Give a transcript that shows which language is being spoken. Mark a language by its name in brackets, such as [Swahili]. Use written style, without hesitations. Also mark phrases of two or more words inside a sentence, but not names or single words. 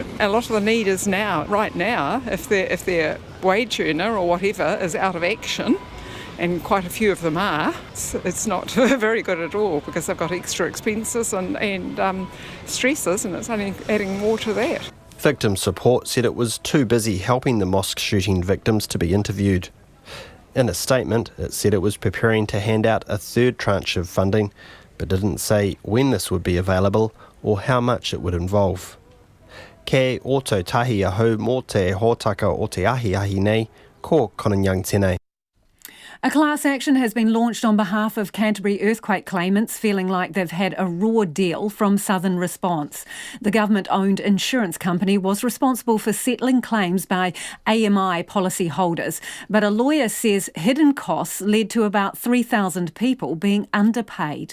[English] A lot of the need is right now, if their wage earner or whatever is out of action, and quite a few of them are, it's not very good at all because they've got extra expenses and stresses, and it's only adding more to that. Victim support said it was too busy helping the mosque shooting victims to be interviewed. In a statement, it said it was preparing to hand out a 3rd tranche of funding, but didn't say when this would be available or how much it would involve. [Māori] Kei oto tahi ahau mō te hōtaka o te ahi nei, ko Conan Young tēnei. [English] A class action has been launched on behalf of Canterbury earthquake claimants feeling like they've had a raw deal from Southern Response. The government-owned insurance company was responsible for settling claims by AMI policy holders, but a lawyer says hidden costs led to about 3,000 people being underpaid.